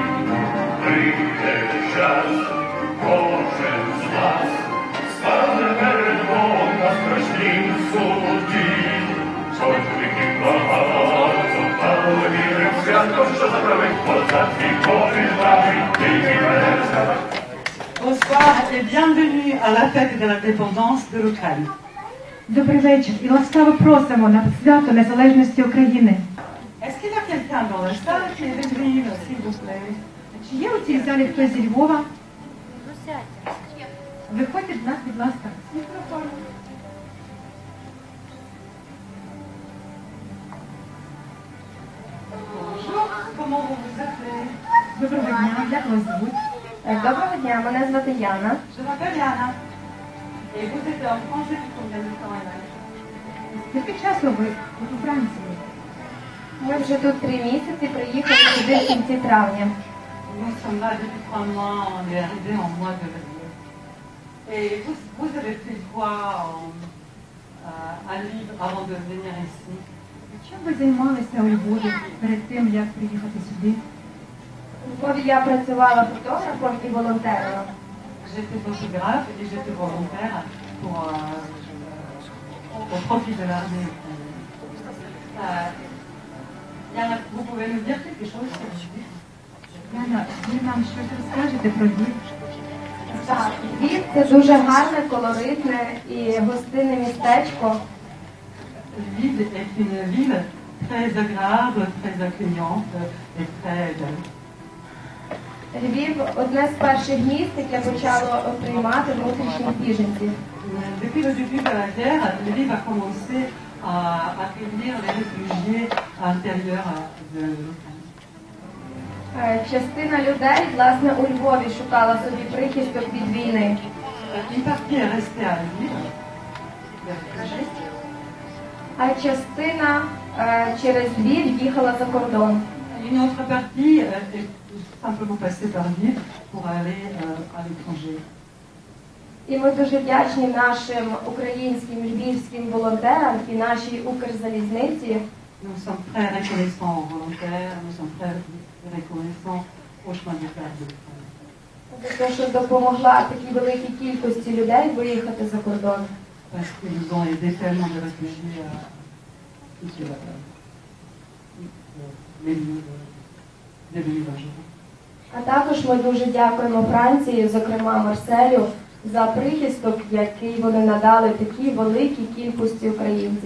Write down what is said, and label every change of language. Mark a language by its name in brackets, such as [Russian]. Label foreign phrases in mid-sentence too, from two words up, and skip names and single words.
[Ukrainian] Прийде час, кожен з нас стане перед Богом на страшнім суді. Хоч віків багато, та вірим свято, що заправить позад вікові лаві, тільки мене. [French] Bonsoir et bienvenue à la fête de l'indépendance de l'Ukraine. [Ukrainian] Добрий вечір і ласкаво просимо на свято незалежності України. [French] Est-ce qu'il y a quelqu'un dans la salle qui est de Lviv, s'il vous plaît? [Ukrainian] Чи є у цій залі хтось зі Львова? Виходьте до нас, будь ласка. Мікрофон. [French] Bonjour, comment vous vous appelez? [Ukrainian] Доброго дня, як вас звуть? Доброго дня, мене звати Яна. [French] Je m'appelle Yana. Et vous êtes en France depuis combien de temps, Yana? [Ukrainian] Скільки часу ви тут у Франції? Ми вже тут 3 місяці, приїхали сюди в кінці травня. [French] Nous sommes là depuis 3 mois, on est arrivé en mois de février. Et vous avez fait quoi à Lviv avant de venir ici? [Ukrainian] Чим ви займалися у Львові перед тим, як приїхати сюди? У Львові я працювала фотографом і волонтером. [French] J'étais photographe et j'étais volontaire au profit de l'armée. Yana, vous pouvez nous dire quelque chose sur Lviv? [Ukrainian] Яна, ви нам щось розкажете про Львів? Так, Львів – це дуже гарне, колоритне і гостинне містечко. [French] Lviv est une ville très agréable, très accueillante et très belle. [Ukrainian] Львів – одне з перших міст, яке почало приймати внутрішніх біженців. [French] Depuis le début de la guerre, Lviv a commencé à accueillir les réfugiés intérieurs de l'Ukraine. [Ukrainian] Частина людей, власне, у Львові шукала собі прихисток від війни. [French] Une partie est restée à Lviv, les réfugiés, [Ukrainian] А частина через Львів їхала за кордон. [French] une autre partie est simplement passée par Lviv pour aller à l'étranger. [Ukrainian] І ми дуже вдячні нашим українським львівським волонтерам і нашій Укрзалізниці, [French] Nous sommes très reconnaissants aux volontaires, nous sommes très reconnaissants au chemin de fer de l'Ukraine. [Ukrainian] за те, що допомогла такій великій кількості людей виїхати за кордон. [French] Parce qu'ils nous ont aidé tellement de réfugiés à quitter les lieux de l'évasion. [Ukrainian] А також ми дуже дякуємо Франції, зокрема Марселю, за прихисток, який вони надали такій великій кількості українців.